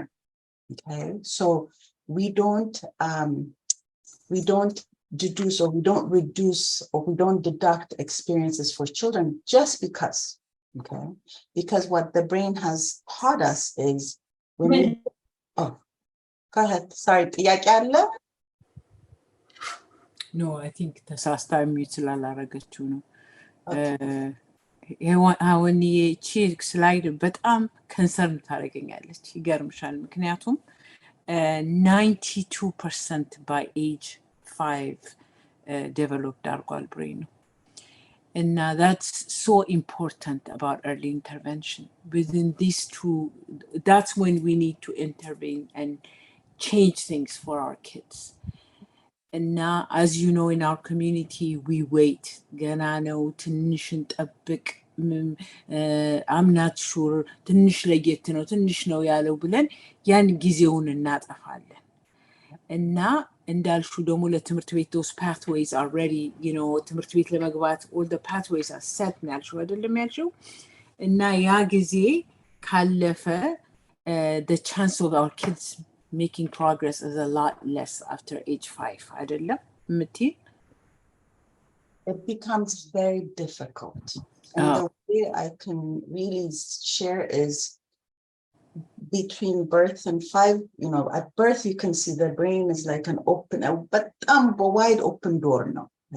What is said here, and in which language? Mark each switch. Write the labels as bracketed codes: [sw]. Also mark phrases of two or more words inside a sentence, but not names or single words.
[en] Okay, so we don't deduce, or we don't reduce, or we don't deduct experiences for children just because. Okay, because what the brain has taught us is when we. Oh, go ahead. Sorry, No, I think [am] ተሳስታ ሚዩት ስላላረገችው ነው። አሁን ይቺ ስላይድ በጣም ከንሰርን ታደርገኛለች። ይገርምሻል። ምክንያቱም 92% [en] by age 5 developed [am] አድርጓል ብሬኑ። [en] And that's so important about early intervention. Within these 2, that's when we need to intervene and change things for our kids. And now, as you know, in our community, we wait. I'm not sure. And now, [am] እንዳልሽው ደግሞ ለትምህርት ቤት [en] those pathways are ready, [am] ትምህርት ቤት ለመግባት [en] all the pathways are set [am] ነው ያልሽው አይደለም ያልሽው? እና ያ ጊዜ ካለፈ [en] the chance of our kids making progress is a lot less after age 5 [am] አይደለም ምትይ? [en] It becomes very difficult. And the way I can really share is between birth and 5, at birth you can see the brain is like an open, but wide open door now.